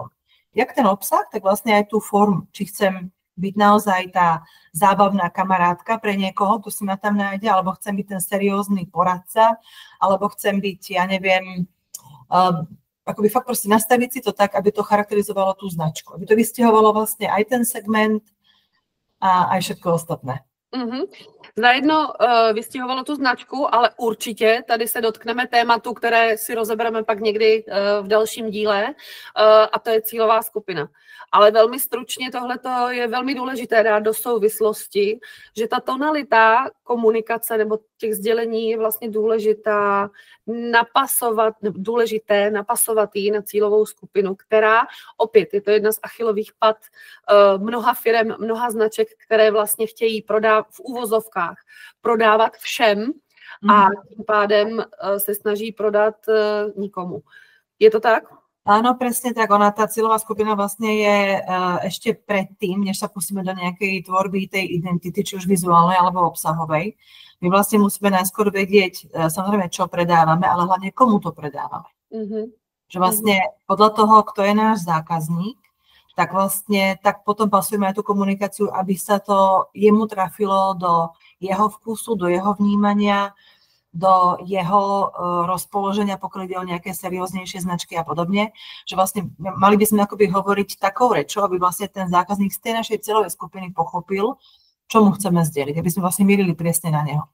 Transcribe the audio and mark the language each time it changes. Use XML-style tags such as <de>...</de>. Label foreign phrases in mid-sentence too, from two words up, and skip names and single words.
<sk>Jak ten obsah, tak vlastne aj tú formu. Či chcem byť naozaj tá zábavná kamarátka pre niekoho, tu si ma tam nájde, alebo chcem byť ten seriózny poradca, alebo chcem byť, ja neviem, akoby fakt proste nastaviť si to tak, aby to charakterizovalo tú značku. Aby to vystihovalo vlastne aj ten segment a aj všetko ostatné. Zajedno vystihovalo tu značku,</sk> <cs>ale určitě tady se dotkneme tématu, které si rozebereme pak někdy v dalším díle, a to je cílová skupina. Ale velmi stručně tohleto je velmi důležité dát do souvislosti, že ta tonalita komunikace nebo těch sdělení je vlastně důležité napasovat ji na cílovou skupinu, která opět je to jedna z achillových pat mnoha firem, mnoha značek, které vlastně chtějí v uvozovkách prodávat všem a tím pádem se snaží prodat nikomu. Je to tak?</cs> <sk>Áno, presne tak. Tá cieľová skupina vlastne je ešte predtým, než sa pustíme do nejakej tvorby tej identity, či už vizuálnej alebo obsahovej. My vlastne musíme najskôr vedieť, samozrejme, čo predávame, ale hlavne komu to predávame. Že vlastne podľa toho, kto je náš zákazník, tak vlastne tak potom pasujeme aj tú komunikáciu, aby sa to jemu trafilo do jeho vkusu, do jeho vnímania, do jeho rozpoloženia, pokiaľ ide o nejaké serióznejšie značky a podobne, že vlastne mali by sme akoby hovoriť takou rečou, aby vlastne ten zákazník z tej našej cieľovej skupiny pochopil, čo mu chceme zdieľiť, aby sme vlastne mierili presne na neho.</sk>